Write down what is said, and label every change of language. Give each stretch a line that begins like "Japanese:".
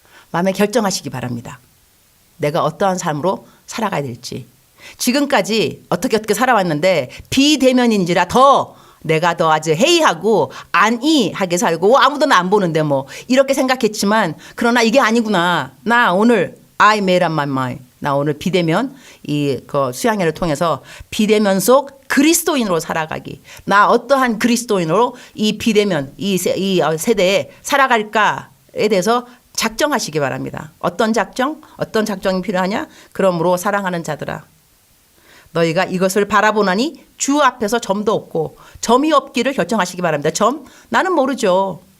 Korean: 마음에 결정하시기 바랍니다. 내가 어떠한 삶으로 살아가야 될지. 지금까지 어떻게 살아왔는데 비대면인지라 더 내가 더 아주 해이하고 안이하게 살고 아무도 나 안 보는데 뭐 이렇게 생각했지만, 그러나 이게 아니구나. 나 오늘
English: I made up my mind.
Korean: 나 오늘 비대면 그 수양회를 통해서 비대면 속 그리스도인으로 살아가기. 나 어떠한 그리스도인으로 이 비대면 이 세대에 살아갈까에 대해서 작정하시기 바랍니다. 어떤 작정이 필요하냐? 그러므로 사랑하는 자들아, 너희가 이것을 바라보나니 주 앞에서 점도 없고 점이 없기를 결정하시기 바랍니다. 나는 모르죠.